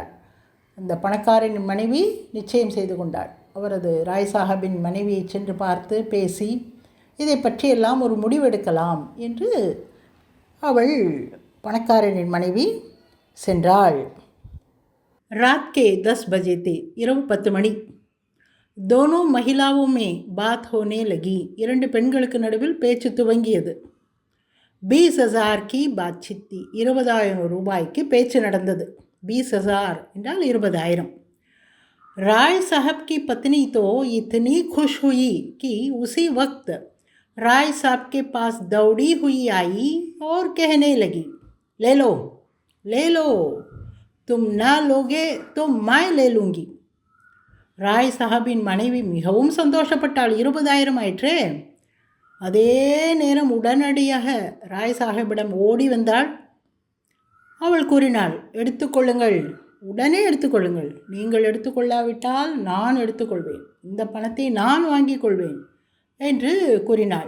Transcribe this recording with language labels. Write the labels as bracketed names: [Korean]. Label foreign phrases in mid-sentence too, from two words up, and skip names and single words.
[Tamil] அந்த பணக்காரனின் மனைவி நிச்சயம் செய்து கொண்டாள். அவரது ராய் சாஹபின் மனைவியை சென்று பார்த்து பேசி இதை பற்றியெல்லாம் ஒரு முடிவெடுக்கலாம் என்று அவள் பணக்காரனின் மனைவி சென்றாள். [Hindi] रात के 10 बजे थे, [Tamil] இரவு 10 மணி. [Hindi] दोनों महिलाओं में बात होने लगी, [Tamil] இரண்டு பெண்களுக்கு நடுவில் பேச்சு துவங்கியது. [Hindi] 20,000 की बातचीत थी, 20,000 [Tamil] ரூபாய்க்கு பேச்சு நடந்தது. 20,000 என்றால் 20,000. [Hindi] राय साहब की पत्नी तो इतनी खुश हुई कि उसी वक्त राय साहब के पास दौड़ी हुई आई और कहने लगी, ले लो, तुम ना लोगे तो मैं ले लूँगी. [Tamil] ராய் சாஹபின் மனைவி மிகவும் சந்தோஷப்பட்டாள். 20,000 ஆயிற்றே. அதே நேரம் உடனடியாக ராய் சாஹிபிடம் ஓடி வந்தாள். அவள் கூறினாள், எடுத்துக்கொள்ளுங்கள், உடனே எடுத்துக்கொள்ளுங்கள். நீங்கள் எடுத்துக்கொள்ளாவிட்டால் நான் எடுத்துக்கொள்வேன். இந்த பணத்தை நான் வாங்கிக் கொள்வேன் என்று கூறினாள்.